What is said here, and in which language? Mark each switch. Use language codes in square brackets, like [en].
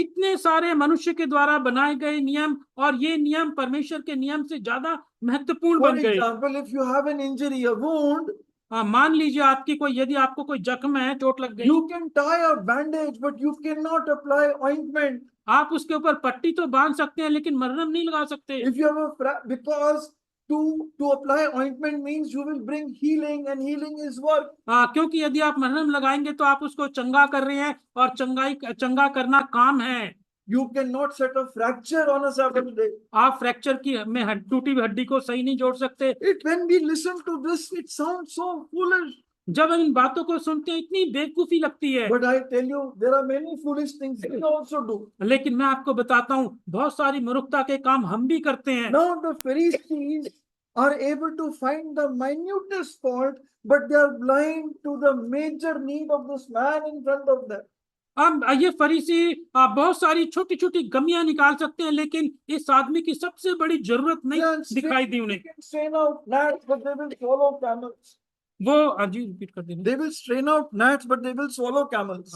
[hi] इतने सारे मनुष्य के द्वारा बनाए गए नियम, और ये नियम परमेश्वर के नियम से ज्यादा महत्वपूर्ण [en] For [hi] बन गए। [en] example, if you have an injury, a wound, [hi] मान लीजिए यदि आपको कोई जख्म है, चोट लग गई, [en] you can tie a bandage, but you cannot apply ointment. [hi] आप उसके ऊपर पट्टी तो बांध सकते हैं, लेकिन मरहम नहीं लगा सकते। [en] If you have because to apply ointment means you will bring healing, and healing is work. [hi] क्योंकि यदि आप मरहम लगाएंगे तो आप उसको चंगा कर रहे हैं, और चंगा करना काम है। [en] You cannot set a fracture on a Sabbath day. [hi] आप फ्रैक्चर टूटी हुई हड्डी को सही नहीं जोड़ सकते। [en] When we listen to this, it sounds so foolish. [hi] जब हम इन बातों को सुनते हैं, इतनी बेवकूफी लगती है। [en] But I tell you, there are many foolish things we also do. [hi] लेकिन मैं आपको बताता हूँ, बहुत सारी मूर्खता के काम हम भी करते हैं। [en] Now the Pharisees are able to find the minutest fault, but they are blind to the major need of this man in front of them. [hi] अब ये फरीसी बहुत सारी छोटी छोटी कमियां निकाल सकते हैं, लेकिन इस आदमी की सबसे बड़ी जरूरत नहीं दिखाई दी उन्हें। [en] They can strain out gnats, but they will swallow camels. [hi] वो जी रिपीट कर देना। [en] They will strain out gnats, but they will swallow camels.